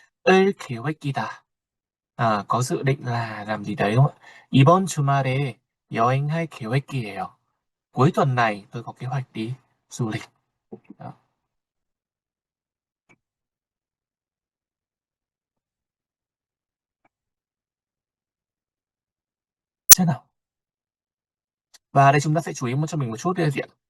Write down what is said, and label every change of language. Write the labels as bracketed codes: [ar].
[ko] 을 계획이다. [vi] Có dự định là làm gì đấy đúng không ạ? [ko] 이번 주말에 여행할 계획이에요. [vi] Cuối tuần này tôi có kế hoạch đi du lịch. Đó. Thế nào? Và đây chúng ta sẽ chú ý cho mình một chút đây là gì ạ?